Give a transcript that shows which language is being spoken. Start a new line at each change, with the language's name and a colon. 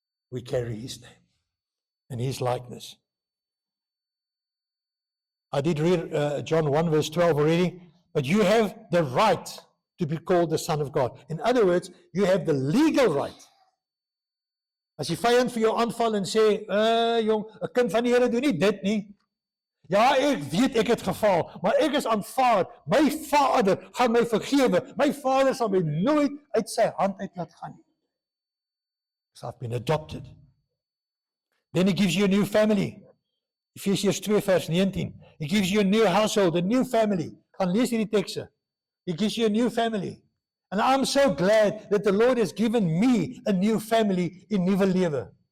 English: We carry his name and his likeness. I did read John 1 verse 12 already, but you have the right to be called the Son of God. In other words, you have the legal right.
Afrikaans: As die vyand vir jou aanval en sê, jong, 'n kind van die Here doen nie dit nie. Ja, ek weet ek het gefaal, maar ek is aanvaar. My Vader gaan my vergewe. My Vader sal my nooit uit sy hand uit laat gaan nie.
English: So I've been adopted. Then he gives you a new family. Ephesians 2 vers 19. He gives you a new household, a new family.
Afrikaans: Gaan lees hierdie tekste.
English: He gives you a new family. And I'm so glad that the Lord has given me a new family in Nuwe Lewe.